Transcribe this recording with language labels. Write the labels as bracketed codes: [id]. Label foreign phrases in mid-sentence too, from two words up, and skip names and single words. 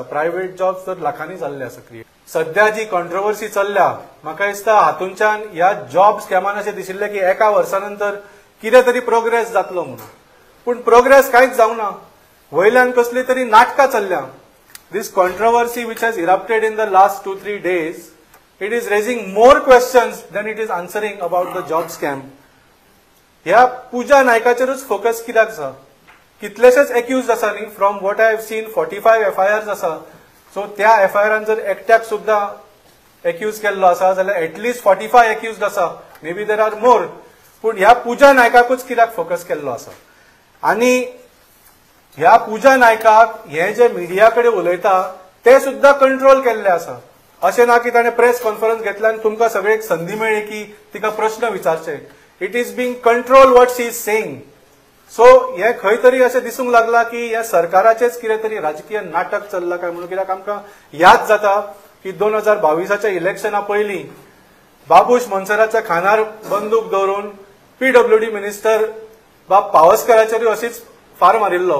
[en] private jobs [kok] तर लाखांनी जाल्ले आसा क्रिएट। सध्या जी कॉन्ट्रोवर्सी चल्ल्या, म्हाका दिसता हातूंच्यान ह्या जॉब स्कॅमान अशें दिशिल्लें की एका वर्सा नंतर कितें तरी प्रोग्रेस जातलो म्हणून, पूण प्रोग्रेस कांयच जावना। वयल्यान कसली तरी नाटकां चल्ल्या। [en] this controversy which has erupted in the last 2-3 days, it is raising more questions than it is answering about the job scam. [kok] ह्या पूजा नायकाचेरूच फोकस कित्याक आसा? कितलेशेच एक्युज्ड आसा न्ही, [en] from what I have seen [kok] 45 FIRs आसा। सो त्या FIRान जर एकट्याक सुद्धा एक्यूज केल्लो आसा जाल्यार एटलीस्ट 45 एक्युज्ड आसा, [en] may be there or more, [kok] पूण ह्या पूजा नायकाकूच कित्याक फोकस केल्लो आसा? आनी ह्या पूजा नायकाक हे जे मिडिया कडेन उलयता ते सुद्धा कंट्रोल केल्ले आसा। अशें ना की ताणें [en] press conference [kok] घेतल्या आनी तुमकां सगळ्यांक संदी मेळ्ळी की तिका प्रश्न विचारचे। [en] it is being control what she is saying. [kok] सो हे खंय तरी अशें दिसूंक लागला की ह्या सरकाराचेच कितें तरी राजकीय नाटक चल्लां काय म्हणून। कित्याक आमकां याद जाता की 2022च्या इलेक्शना पयलीं बाबूश मोन्सेराच्या खांदार बंदूक दवरून PWD मिनिस्टर बाब पावसकराचेरूय अशीच फार मारिल्लो।